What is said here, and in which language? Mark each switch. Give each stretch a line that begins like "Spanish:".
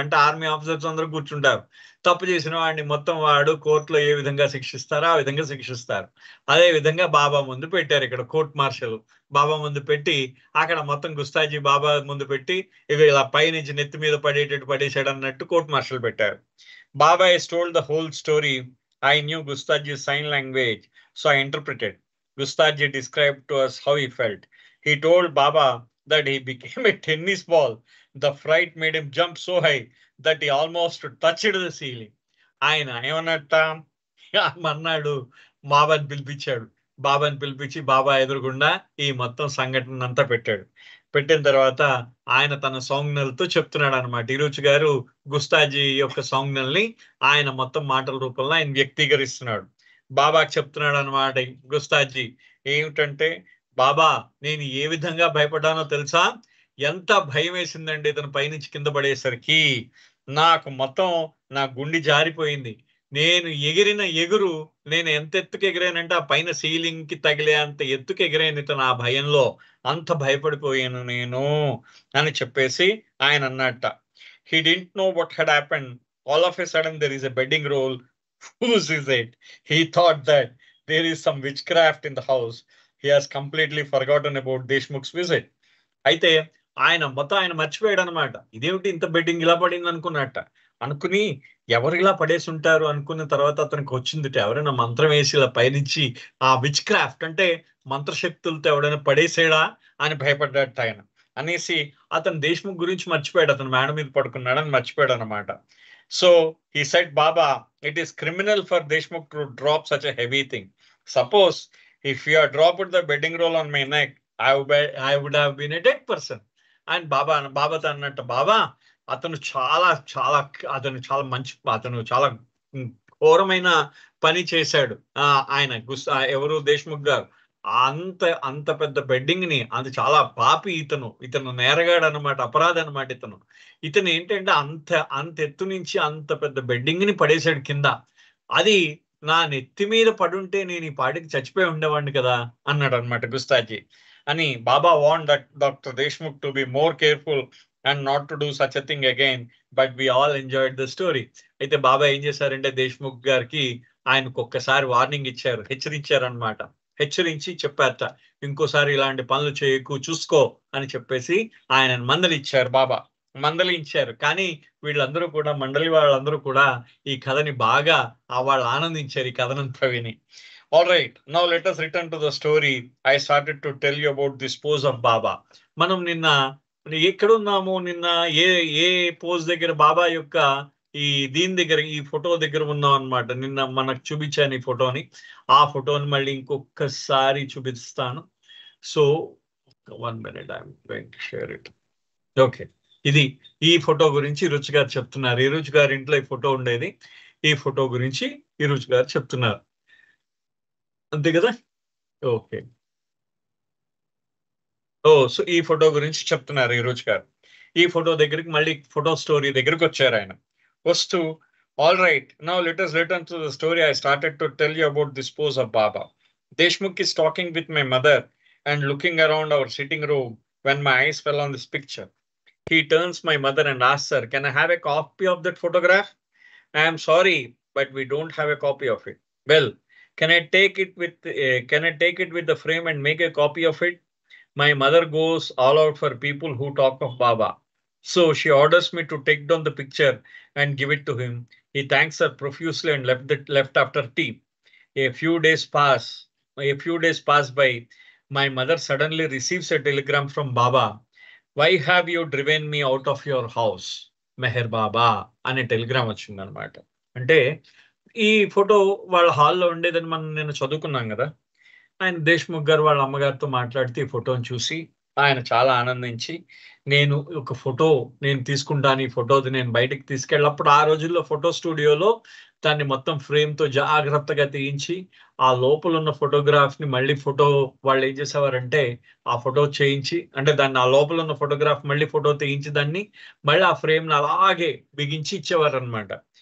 Telugu: అంటే army officers అందరూ కూర్చుంటారు, తప్పు చేసిన వాడిని మొత్తం వాడు కోర్టులో ఏ విధంగా శిక్షిస్తారో ఆ విధంగా శిక్షిస్తారు. అదే విధంగా బాబా ముందు పెట్టారు ఇక్కడ కోర్ట్ మార్షల్. బాబా ముందు పెట్టి అక్కడ మొత్తం గుస్తాజీ బాబా ముందు పెట్టి ఇక ఇలా పైనుంచి నెత్తి మీద పడేటట్టు పడేసాడు అన్నట్టు కోర్ట్ మార్షల్ పెట్టారు.
English: Baba has told the whole story. I knew Gustaji's sign language, so I interpreted. Gustaji described to us how he felt. He told Baba that he became a tennis ball. The fright made him jump so high that he almost touched the ceiling.
Telugu: ఆయన ఏమన్నట్ట అన్నాడు, బాబాని పిలిపించాడు. బాబాని పిలిపించి బాబా ఎదురుగుండా ఈ మొత్తం సంఘటన అంతా పెట్టాడు. పెట్టిన తర్వాత ఆయన తన సంజ్ఞలతో చెప్తున్నాడు అనమాట. ఈరోజు గారు గుస్తాజీ యొక్క సంజ్ఞల్ని ఆయన మొత్తం మాటల రూపంలో ఆయన వ్యక్తీకరిస్తున్నాడు. బాబాకి చెప్తున్నాడు అనమాట గుస్తాజీ. ఏమిటంటే, బాబా నేను ఏ విధంగా భయపడ్డానో తెలుసా? ఎంత భయం వేసిందండి ఇతను పైనుంచి కింద పడేసరికి. నాకు మొత్తం నా గుండె జారిపోయింది. నేను ఎగిరిన ఎగురు, నేను ఎంత ఎత్తుకు ఎగిరానంటే ఆ పైన సీలింగ్ కి తగిలే అంత ఎత్తుకు ఎగిరాను ఇతను ఆ భయంలో. అంత భయపడిపోయాను నేను అని చెప్పేసి ఆయన అన్నట్ట.
English: He didn't know what had happened. All of a sudden there is a bedding roll. Whose is it? He thought that there is some witchcraft in the house. He has completely forgotten about Deshmukh's visit.
Telugu: అయితే ఆయన మర్చిపోయాడు అనమాట. ఇదేమిటి ఇంత bedding ఇలా పడింది అనుకున్నట్ట. అనుకుని ఎవరు ఇలా పడేసి ఉంటారు అనుకున్న తర్వాత అతనికి వచ్చిందిట, ఎవరైనా మంత్రం వేసి ఇలా పైనుంచి ఆ విచ్ క్రాఫ్ట్ అంటే మంత్రశక్తులతో ఎవడైనా పడేసేడా అని భయపడ్డాట ఆయన. అనేసి అతను దేశ్ముఖ్ గురించి మర్చిపోయాడు, అతను మేడ మీద పడుకున్నాడని మర్చిపోయాడు అనమాట.
English: So he said, Baba, it is criminal for Deshmukh to drop such a heavy thing. Suppose if you had dropped the bedding roll on my neck, I would have been a dead person.
Telugu: And బాబాతో అన్నట్టు, బాబా అతను చాలా మంచి, అతను చాలా ఘోరమైన పని చేశాడు. ఆయన ఎవరు దేశ్ముఖ్ గారు అంత పెద్ద బెడ్డింగ్ ని, అది చాలా పాపి ఇతను నేరగాడు అనమాట, అపరాధి అనమాట. ఇతను ఏంటంటే అంత ఎత్తు నుంచి అంత పెద్ద బెడ్డింగ్ ని పడేశాడు కింద. అది నా నెత్తి మీద పడుంటే నేను ఈ పాటికి చచ్చిపోయి ఉండేవాడిని కదా అన్నాడు అనమాట గుస్తాజీ.
English: అని Baba want that doctor Deshmukh to be more careful and not to do such a thing again, but we all enjoyed the story.
Telugu: అయితే బాబా ఏం చేశారంటే దేశ్ముఖ్ గారికి ఆయనకు ఒక్కసారి వార్నింగ్ ఇచ్చారు, హెచ్చరించారనమాట. హెచ్చరించి చెప్పారట, ఇంకోసారి ఇలాంటి పనులు చేయకు, చూసుకో అని చెప్పేసి ఆయన మందలిచ్చారు. బాబా మందలించారు. కానీ వీళ్ళందరూ కూడా, మండలి వాళ్ళందరూ కూడా ఈ కథని బాగా వాళ్ళు ఆనందించారు ఈ కథనంతా విని.
English: All right, now let us return to the story. I started to tell you about this pose of Baba.
Telugu: మనం నిన్న ఎక్కడున్నాము? నిన్న ఏ పోజ్ దగ్గర, బాబా యొక్క దీని దగ్గర, ఈ ఫోటో దగ్గర ఉన్నాం అనమాట. నిన్న మనకు చూపించాను ఈ ఫోటోని. ఆ ఫోటోని మళ్ళీ ఇంకొకసారి చూపిస్తాను.
English: So 1 minute, I'm going to share it.
Telugu: Okay, ఇది ఈ ఫోటో గురించి ఈరోజు గారు చెప్తున్నారు. ఈరోజు గారి ఇంట్లో ఈ ఫోటో ఉండేది. ఈ ఫోటో గురించి ఈరోజు గారు చెప్తున్నారు, అంతే కదా? ఓకే. సో ఈ ఫోటో గురించి చెప్తున్నారు ఈరోజు గారు. ఈ ఫోటో దగ్గరికి మళ్ళీ ఫోటో స్టోరీ దగ్గరికి వచ్చారు ఆయన.
English: వస్తూ, all right, now let us return to the story. I started to tell you about this pose of Baba. Deshmukh is talking with my mother and looking around our sitting room when my eyes fell on this picture. He turns my mother and asks her, can I have a copy of that photograph? I am sorry, but we don't have a copy of it. Well, can I take it with the frame and make a copy of it? My mother goes all out for people who talk of Baba. So she orders me to take down the picture and give it to him. He thanks her profusely and left after tea. A few days pass by. My mother suddenly receives a telegram from Baba. Why have you driven me out of your house, Meher Baba?
Telugu: అనే Telegram వచ్చింది అనమాట. అంటే ఈ photo వాళ్ళ హాల్లో ఉండేదని మనం నేను చదువుకున్నాం కదా. ఆయన దేశ్ముఖ్ గారు వాళ్ళ అమ్మగారితో మాట్లాడితే ఈ ఫోటోని చూసి ఆయన చాలా ఆనందించి, నేను ఒక ఫోటో నేను తీసుకుంటాను, ఈ ఫోటోది నేను బయటకు తీసుకెళ్ళినప్పుడు ఆ రోజుల్లో ఫోటో స్టూడియోలో దాన్ని మొత్తం ఫ్రేమ్తో జాగ్రత్తగా తీయించి ఆ లోపల ఉన్న ఫోటోగ్రాఫ్ ని మళ్ళీ వాళ్ళు ఏం చేసేవారంటే ఆ ఫోటో చేయించి, అంటే దాన్ని ఆ లోపల ఉన్న ఫోటోగ్రాఫ్ మళ్ళీ ఫోటో తీయించి దాన్ని మళ్ళీ ఆ ఫ్రేమ్ ని అలాగే బిగించి ఇచ్చేవారు అనమాట.